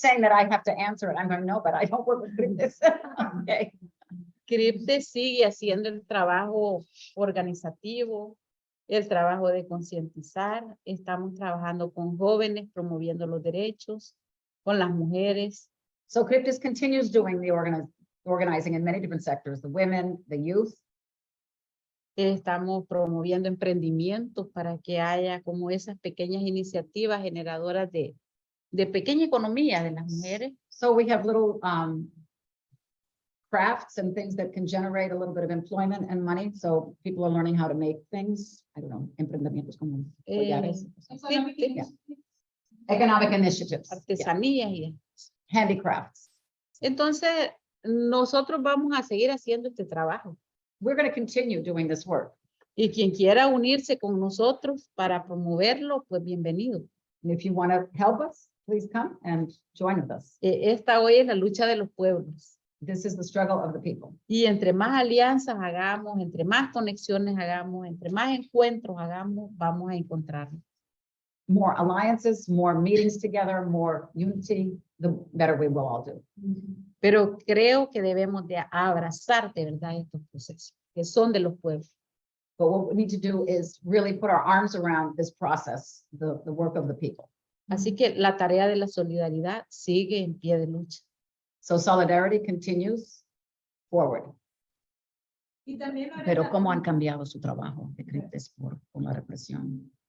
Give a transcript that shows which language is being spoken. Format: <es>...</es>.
<en>saying that I have to answer it. I'm going, no, but I don't work with Criptes. Okay.</en> <es>Criptes sigue haciendo el trabajo organizativo, el trabajo de concientizar. Estamos trabajando con jóvenes, promoviendo los derechos, con las mujeres.</es> <en>So Criptes continues doing the organizing in many different sectors, the women, the youth.</en> <es>Estamos promoviendo emprendimientos para que haya como esas pequeñas iniciativas generadoras de pequeña economía de las mujeres.</es> <en>So we have little crafts and things that can generate a little bit of employment and money. So people are learning how to make things. I don't know,</en> <es>emprendimientos como collares. Sí,</es> <en>Yeah. Economic initiatives, yeah.</en> <es>artesanías y</es> <en>Handicrafts.</en> <es>entonces nosotros vamos a seguir haciendo este trabajo.</es> <en>We're going to continue doing this work.</en> <es>Y quien quiera unirse con nosotros para promoverlo, pues bienvenido.</es> <en>And if you want to help us, please come and join with us.</en> <es>Esta hoy es la lucha de los pueblos.</es> <en>This is the struggle of the people.</en> <es>Y entre más alianzas hagamos, entre más conexiones hagamos, entre más encuentros hagamos, vamos a encontrarnos.</es> <en>More alliances, more meetings together, more unity, the better we will all do.</en> <es>Pero creo que debemos de abrazar de verdad estos procesos, que son de los pueblos.</es> <en>But what we need to do is really put our arms around this process, the work of the people.</en> <es>Así que la tarea de la solidaridad sigue en pie de lucha.</es> <en>So solidarity continues forward.</en> <es>Y también Pero ¿cómo han cambiado su trabajo de CRIPTES por la represión?</es>